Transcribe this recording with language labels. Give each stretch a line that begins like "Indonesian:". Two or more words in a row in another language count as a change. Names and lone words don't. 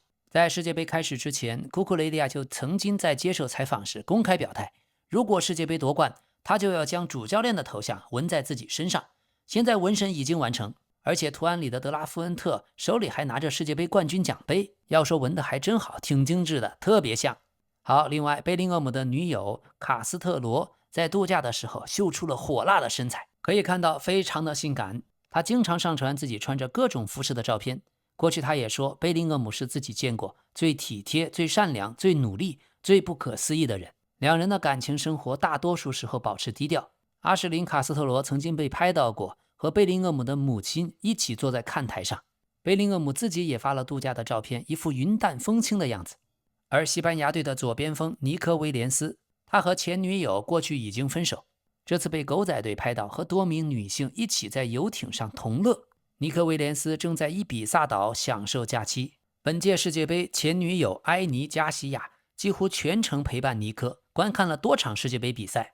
Chinese: 在世界杯開始之前，庫庫雷利亞就曾經在接受採訪時公開表態，如果世界杯奪冠，他就要將主教練的頭像紋在自己身上。現在紋身已經完成，而且圖案裡的德拉夫恩特手裡還拿着世界杯冠軍獎杯，要說紋的還真好，挺精緻的，特別像。好，另外貝林厄姆的女友卡斯特羅在度假的時候秀出了火辣的身材，可以看到非常的性感。她經常上傳自己穿着各種服飾的照片。過去她也說，貝林厄姆是自己見過最體貼、最善良、最努力、最不可思議的人。兩人的感情生活大多數時候保持低調。阿什琳·卡斯特羅曾經被拍到過和貝林厄姆的母親一起坐在看台上，貝林厄姆自己也发了度假的照片，一副雲淡風輕的樣子。而西班牙隊的左邊鋒尼科·威廉斯，他和前女友過去已經分手，這次被狗仔隊拍到和多名女性一起在遊艇上同樂。尼科·威廉斯正在伊比薩島享受假期。本屆世界杯，前女友埃尼·加西亞幾乎全程陪伴尼科，觀看了多場世界杯比賽。